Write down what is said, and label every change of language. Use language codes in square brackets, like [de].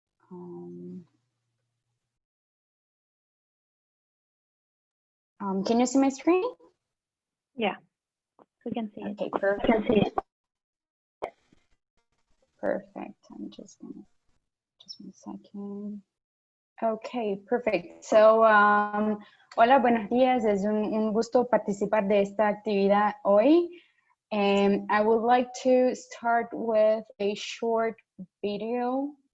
[en] Can you see my screen? Yeah, we can see it. Okay, perfect. We can see it. Perfect. I'm just gonna, just one second. Okay, perfect. So, [es] hola, buenos días. Es un gusto participar de esta actividad hoy. [en] And I would like to start with a short video.